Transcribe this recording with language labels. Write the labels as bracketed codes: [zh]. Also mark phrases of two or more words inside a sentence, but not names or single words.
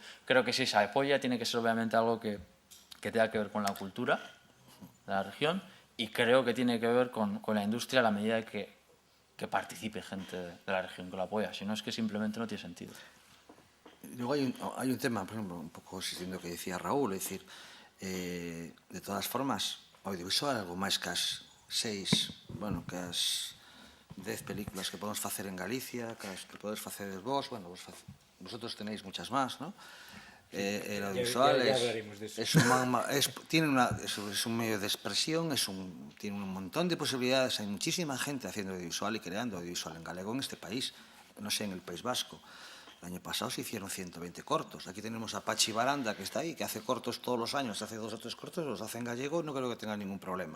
[es] Creo que si se apoya tiene que ser obviamente algo que tenga que ver con la cultura de la región y creo que tiene que ver con la industria a la medida que participe gente de la región que lo apoya. Si no, es que simplemente no tiene sentido. Luego hay un tema, por ejemplo, un poco existiendo lo que decía Raúl, es decir, de todas formas, [gl] audiovisual algo máis que as 6, bueno, que as 10 películas que podemos facer en Galicia, que podes facer vos, bueno, [es] vosotros tenéis muchas más, ¿no? El audiovisual ya hablaremos de eso. es un medio de expresión, tiene un montón de posibilidades. Hay muchísima gente haciendo audiovisual y creando audiovisual en galego en este país, no sé, en el País Vasco. El año pasado se hicieron 120 cortos. Aquí tenemos a Pachi Baranda, que está ahí, que hace cortos todos los años, hace 2 o 3 cortos, los hace en gallego, no creo que tenga ningún problema.